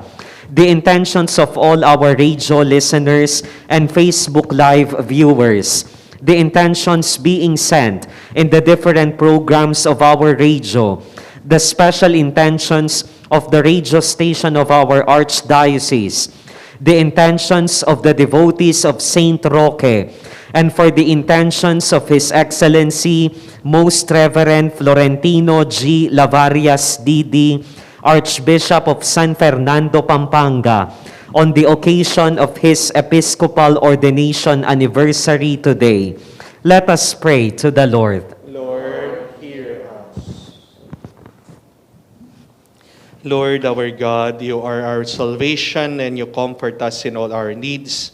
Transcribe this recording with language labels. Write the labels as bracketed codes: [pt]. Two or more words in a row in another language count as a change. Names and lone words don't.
[en] The intentions of all our radio listeners and Facebook Live viewers, the intentions being sent in the different programs of our radio, the special intentions of the radio station of our Archdiocese, the intentions of the devotees of Saint Roque, and for the intentions of His Excellency, Most Reverend Florentino G. Lavarias D.D., Archbishop of San Fernando, Pampanga, on the occasion of his Episcopal ordination anniversary today. Let us pray to the Lord. Lord, hear us. Lord our God, you are our salvation and you comfort us in all our needs.